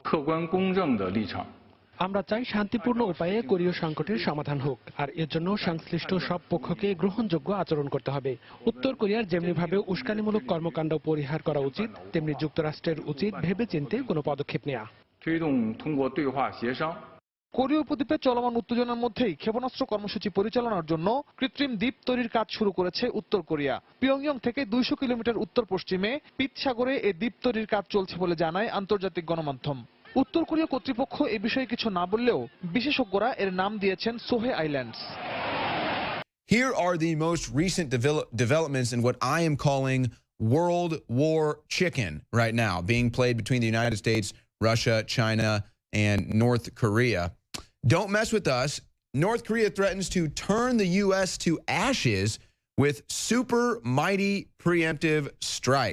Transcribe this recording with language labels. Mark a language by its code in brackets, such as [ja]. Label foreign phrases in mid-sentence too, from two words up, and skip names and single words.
[bn] আমরা চাই শান্তিপূর্ণ উপায়ে কোরীয় সংকটের সমাধান হোক, আর এর জন্য সংশ্লিষ্ট সব পক্ষকে গ্রহণযোগ্য আচরণ করতে হবে। উত্তর কোরিয়ার যেমনিভাবে উস্কানিমূলক কর্মকাণ্ড পরিহার করা উচিত, তেমনি যুক্তরাষ্ট্রের উচিত ভেবেচিন্তে কোনো পদক্ষেপ নেওয়া। [zh] 推动通过对话协商。 [bn] কোরীয় উপদ্বীপে চলমান উত্তেজনার মধ্যেই ক্ষেপণাস্ত্র কর্মসূচি পরিচালনার জন্য কৃত্রিম দ্বীপ তৈরির কাজ শুরু করেছে উত্তর কোরিয়া। পিয়ংইয়ং থেকে 200 কিলোমিটার উত্তর পশ্চিমে পিত সাগরে এই দ্বীপ তৈরির কাজ চলছে বলে জানায় আন্তর্জাতিক গণমাধ্যম। উত্তর কোরিয়া কর্তৃপক্ষ এ বিষয়ে কিছু না বললেও বিশেষজ্ঞরা এর নাম দিয়েছেন সোহে আইল্যান্ডস। [en] Here are the most recent developments in what I am calling World War Chicken right now, being played between the United States, Russia, China, and North Korea. Don't mess with us. North Korea threatens to turn the U.S. to ashes with super mighty preemptive strike.